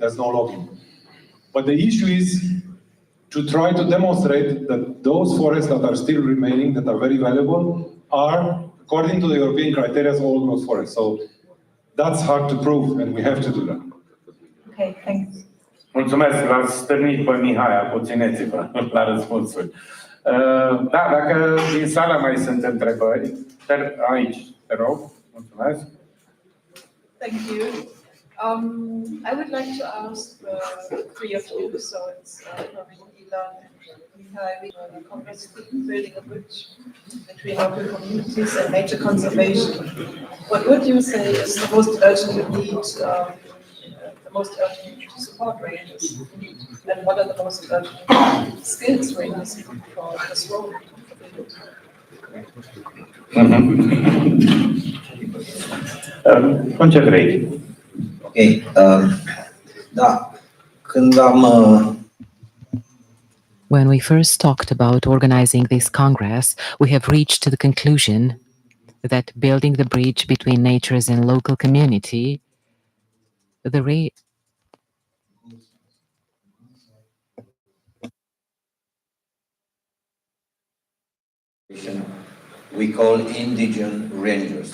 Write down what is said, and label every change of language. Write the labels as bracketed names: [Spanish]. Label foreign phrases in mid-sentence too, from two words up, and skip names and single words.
[English] There's no logging. But the issue is to try to demonstrate that those forests that are still remaining, that are very valuable, are, according to the European criteria, old growth forests. So that's hard to prove, and we have to do that. Okay, thanks. [Romanian] Mulțumesc, l-ați stârnit pe Mihai, puțineți-vă la răspunsuri. Da, dacă din sală mai sunt întrebări, aici, te rog, mulțumesc. [English] Thank you. I would like to ask the three of you, so it's Ilan, Mihai, the Congress team building a bridge between local communities and nature conservation. What would you say is the most urgent need, the most urgent need to support rangers? And what are the most urgent skills rangers for this role? [Romanian] Ce vrei? Ok, da, când am [English] When we first talked about organizing this Congress, we have reached the conclusion that building the bridge between natures and local community, we call indigenous rangers.